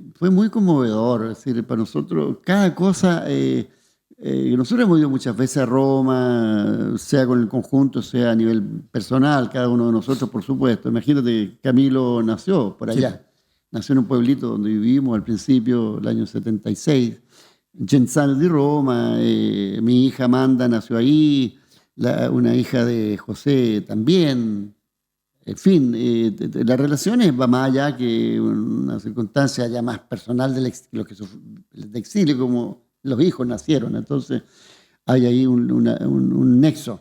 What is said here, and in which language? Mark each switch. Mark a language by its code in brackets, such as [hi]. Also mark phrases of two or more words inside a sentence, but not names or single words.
[es] Fue muy conmovedor, es decir, para nosotros, cada cosa... nosotros hemos ido muchas veces a Roma, sea con el conjunto, sea a nivel personal, cada uno de nosotros, por supuesto. Imagínate, Camilo nació por allá. Sí. Nació en un pueblito donde vivimos al principio, el año 76. Genzano di Roma, mi hija Amanda nació ahí, una hija de José también. En fin, las relaciones va más allá que una circunstancia ya más personal de exilio, como los hijos nacieron. Entonces hay ahí un nexo.